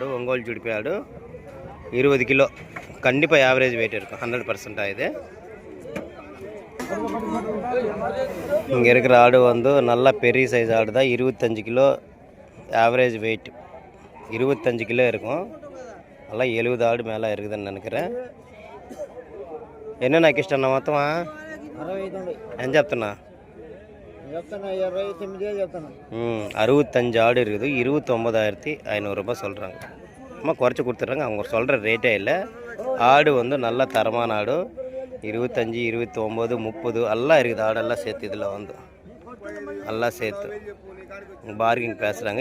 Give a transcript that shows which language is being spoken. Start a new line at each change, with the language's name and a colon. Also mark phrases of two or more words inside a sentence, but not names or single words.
Tamil: ஒங்கோல் ஜுடிப்பை ஆடு 20 கிலோ கண்டிப்பாக ஆவரேஜ் வெயிட் இருக்கும். 100% ஆகுது. இங்கே இருக்கிற ஆடு வந்து நல்லா பெரிய சைஸ் ஆடு தான். 25 கிலோ ஆவரேஜ் வெயிட் 25 கிலோ இருக்கும். நல்லா 70 ஆடு மேலே இருக்குதுன்னு நினைக்கிறேன்.
Telugu: ఎన్ని నాకు ఇష్టం మొత్తమా? 60 ఏం చెప్తున్నా?
Tamil: 65 ஆடு இருக்குது. 29,500 ரூபாய் சொல்கிறாங்க. அம்மா குறைச்சி கொடுத்துட்றாங்க. அவங்க சொல்கிற ரேட்டே இல்லை. ஆடு வந்து நல்ல தரமான ஆடு. 25, 29, 30 எல்லாம் இருக்குது. ஆடெல்லாம் சேர்த்து இதில் வந்து எல்லாம் சேர்த்து பார்கிங் பேசுகிறாங்க.